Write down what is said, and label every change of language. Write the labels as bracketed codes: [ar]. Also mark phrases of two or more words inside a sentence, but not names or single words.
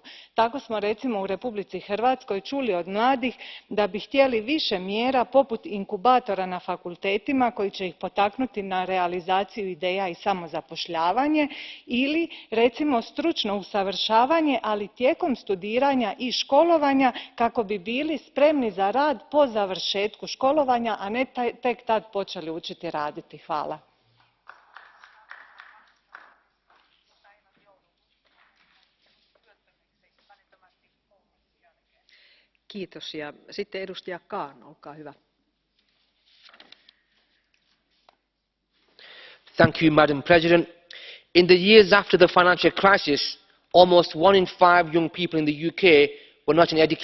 [hr] Tako smo recimo u Republici Hrvatskoj čuli od mladih da bi htjeli više mjera poput inkubatora na fakultetima koji će ih potaknuti na realizaciju ideja i samozapošljavanje ili recimo stručno usavršavanje, ali tijekom studiranja i školovanja kako bi bili spremni za rad po završetku školovanja, a ne tek tad počeli učiti raditi. Hvala. [fi] Kiitos. Ja sitten edustaja Kahn, olkaa hyvä. [en] Madam President. In the years after the financial crisis, almost 1 in 5 young people in the UK were not in education.